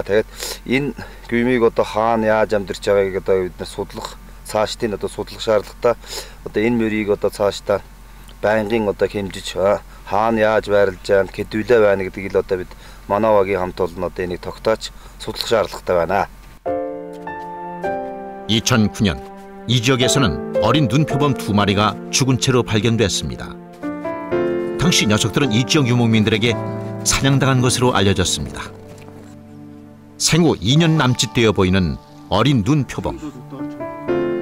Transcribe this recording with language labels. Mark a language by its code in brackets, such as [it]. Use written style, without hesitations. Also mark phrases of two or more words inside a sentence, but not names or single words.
[mn] Тэгээд энэ гүймийг одоо хаана яаж амьдарч байгааг одоо бид нар судлах цаашдын одоо судлах шаардлагатай. Одоо энэ мөрийг одоо цаашдаа байнгын одоо хэмжиж хаана яаж байрлаж байна, хэдүүлээ байна гэдгийг л одоо бид манай багийн хамт олон одоо энийг тогтоож судлах шаардлагатай байна. [ko] 2009년 이 지역에서는 어린 눈표범 2마리가 죽은 채로 발견됐습니다. 당시 녀석들은 이 지역 유목민들에게 사냥당한 것으로 알려졌습니다. 생후 2년 남짓 되어 보이는 어린 눈표범.